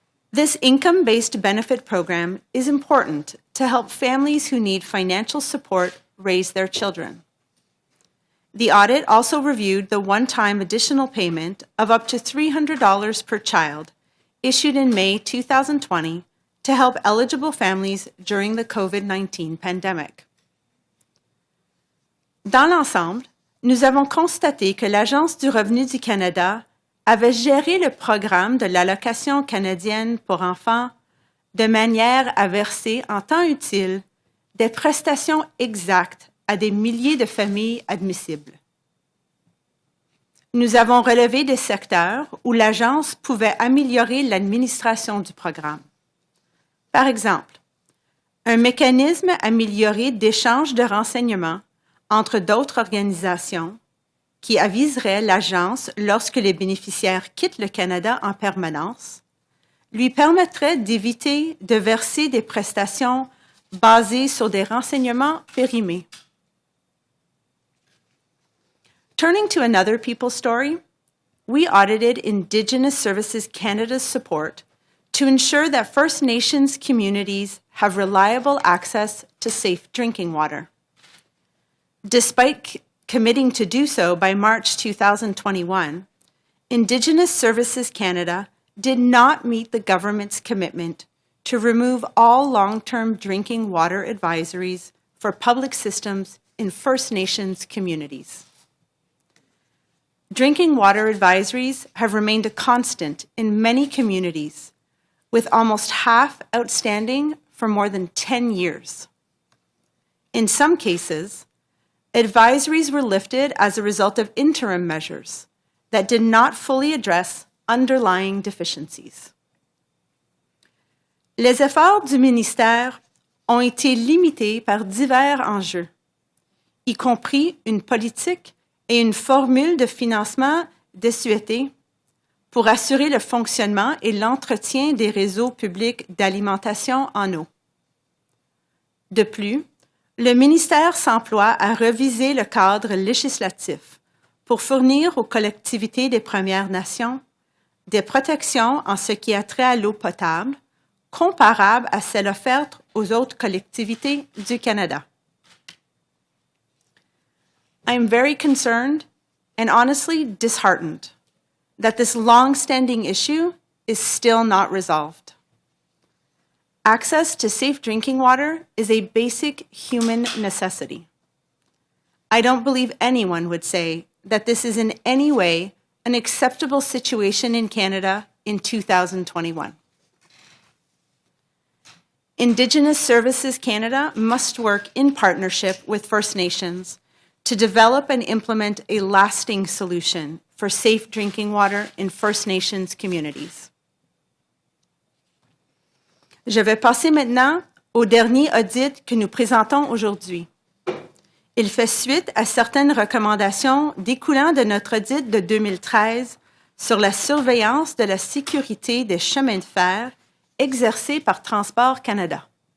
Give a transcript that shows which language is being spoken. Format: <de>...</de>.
<en>This income-based benefit program is important to help families who need financial support raise their children. The audit also reviewed the one-time additional payment of up to $300 per child issued in May 2020 to help eligible families during the COVID-19 pandemic.</en> <fr>Dans l'ensemble, nous avons constaté que l'Agence du revenu du Canada avait géré le programme de l'allocation canadienne pour enfants de manière à verser en temps utile des prestations exactes à des milliers de familles admissibles. Nous avons relevé des secteurs où l'Agence pouvait améliorer l'administration du programme. Par exemple, un mécanisme amélioré d'échange de renseignements entre d'autres organisations qui aviserait l'Agence lorsque les bénéficiaires quittent le Canada en permanence, lui permettrait d'éviter de verser des prestations basées sur des renseignements périmés.</fr> <en>Turning to another people's story, we audited Indigenous Services Canada's support to ensure that First Nations communities have reliable access to safe drinking water. Despite committing to do so by March 2021, Indigenous Services Canada did not meet the government's commitment to remove all long-term drinking water advisories for public systems in First Nations communities. Drinking water advisories have remained a constant in many communities, with almost half outstanding for more than 10 years. In some cases, advisories were lifted as a result of interim measures that did not fully address underlying deficiencies.</en> <fr>Les efforts du ministère ont été limités par divers enjeux, y compris une politique et une formule de financement désuétée pour assurer le fonctionnement et l'entretien des réseaux publics d'alimentation en eau. De plus, le ministère s'emploie à reviser le cadre législatif pour fournir aux collectivités des Premières Nations des protections en ce qui a trait à l'eau potable comparables à celles offertes aux autres collectivités du Canada.</fr> <en>I am very concerned and honestly disheartened that this long-standing issue is still not resolved. Access to safe drinking water is a basic human necessity. I don't believe anyone would say that this is in any way an acceptable situation in Canada in 2021. Indigenous Services Canada must work in partnership with First Nations to develop and implement a lasting solution for safe drinking water in First Nations communities.</en> <fr>Je vais passer maintenant au dernier audit que nous présentons aujourd'hui. Il fait suite à certaines recommandations découlant de notre audit de 2013 sur la surveillance de la sécurité des chemins de fer exercée par Transport Canada.</fr>